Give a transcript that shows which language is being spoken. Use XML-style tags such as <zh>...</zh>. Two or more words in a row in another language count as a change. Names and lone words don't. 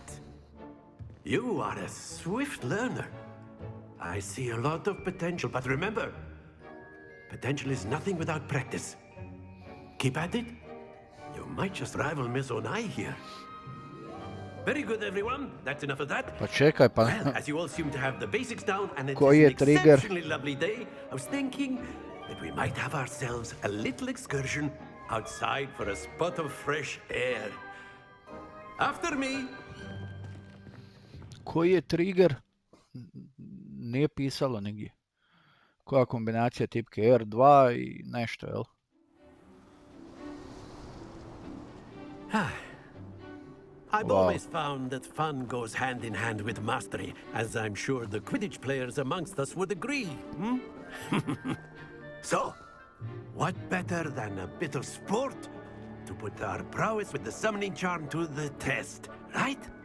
<en>You are a swift learner. I see a lot of potential, but remember, potential is nothing without practice. Keep at it. You might just rival Miss Onai here. Very good, everyone. That's enough of that.</en> <hr>Pa čekaj, pa...</hr> <en>Well, as you all seem to have the basics down and it's</en> <hr>Koji je</hr> <en>an</en> <hr>trigger?</hr> <en>exceptionally lovely day, I was thinking that we might have ourselves a little excursion outside for a spot of fresh air. After me.</en> <hr>Koji je trigger? Nije pisalo nigdje. Koja kombinacija tipke R2 i nešto, jel?</hr> <en>I've Wow. always found that fun goes hand in hand with mastery, as I'm sure the Quidditch players amongst us would agree. Hmm? So, what better than a bit of sport to put our prowess with the summoning charm to the test, right?</en>